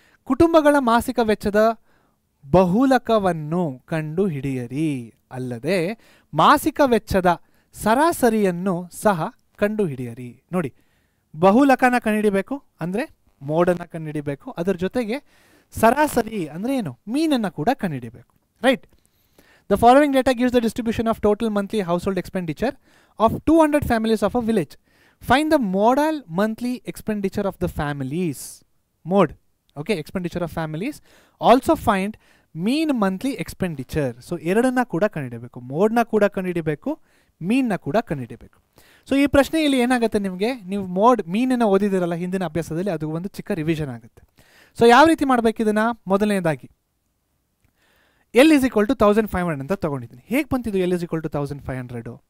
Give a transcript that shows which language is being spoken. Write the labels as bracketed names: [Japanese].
[Kannada] ಕುಟುಂಬಗಳ ಮಾಸಿಕ ವೆಚ್ಚದ ಬಹುಲಕವನ್ನು ಕಂಡುಹಿಡಿಯಿರಿ. ಅಲ್ಲದೆ ಮಾಸಿಕ ವೆಚ್ಚದ ಸರಾಸರಿಯನ್ನು ಸಹ ಕಂಡುಹಿಡಿಯಿರಿ. ನೋಡಿ, ಬಹುಲಕನ ಕಂಡುಹಿಡಿಬೇಕು ಅಂದರೆ ಮೋಡನ್ನು ಕಂಡುಹಿಡಿಬೇಕು. ಅದರ ಜೊತೆಗೆ ಸರಾಸರಿ ಅಂದರೆ ಏನು? ಮೀನನ್ನು ಕೂಡ ಕಂಡುಹಿಡಿಬೇಕು. Right? [English] The following data gives the distribution of total monthly household expenditure of 200 families of a village. Find the modal monthly expenditure of the families. Mode. Okay, expenditure of families. Also find mean monthly expenditure. [Kannada] So ಎರಡನ್ನ ಕೂಡ ಕಂಡುಹಿಡಿಯಬೇಕು. ಮೋಡ್ನ ಕೂಡ ಕಂಡುಹಿಡಿಯಬೇಕು, ಮೀನ್ನ ಕೂಡ ಕಂಡುಹಿಡಿಯಬೇಕು. So ಈ ಪ್ರಶ್ನೆಯಲ್ಲಿ ಏನಾಗುತ್ತೆ ನಿಮಗೆ? ನೀವು ಮೀನನ್ನು ಓದಿದಿರಲ್ಲ ಹಿಂದಿನ ಅಭ್ಯಾಸದಲ್ಲಿ, ಅದು ಒಂದು ಚಿಕ್ಕ ರಿವಿಷನ್ ಆಗುತ್ತೆ. ಸೊ ಯಾವ ರೀತಿ ಮಾಡಬೇಕು ಇದನ್ನು? ಮೊದಲನೇದಾಗಿ [English] L is equal to 1500 [Kannada] ಅಂತ ತೊಗೊಂಡಿದ್ದೀನಿ. ಹೇಗೆ ಬಂತಿದ್ದು ಎಲ್ ಇಸ್ ಈಕ್ವಲ್ ಟು 1500?